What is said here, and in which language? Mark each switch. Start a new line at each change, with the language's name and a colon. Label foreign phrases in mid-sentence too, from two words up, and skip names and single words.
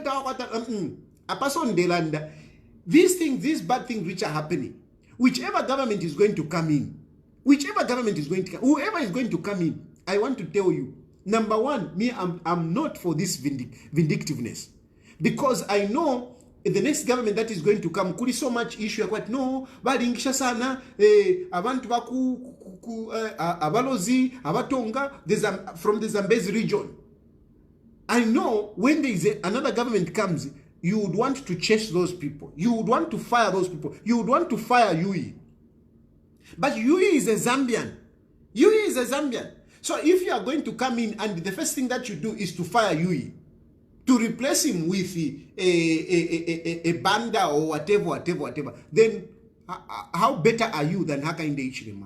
English: These things, these bad things which are happening, whichever government is going to come in, whoever is going to come in, I want to tell you, number one, me, I'm not for this vindictiveness. Because I know the next government that is going to come, kuri so much issue,
Bemba: no, balingisha sana, abantu abalozi, abatonga,
English: from the Zambezi region. I know when there is another government comes, you would want to chase those people. You would want to fire those people. You would want to fire Yui. But Yui is a Zambian. Yui is a Zambian. So if you are going to come in and the first thing that you do is to fire Yui, to replace him with a banda or whatever, then how better are you than Upnd Ichilema?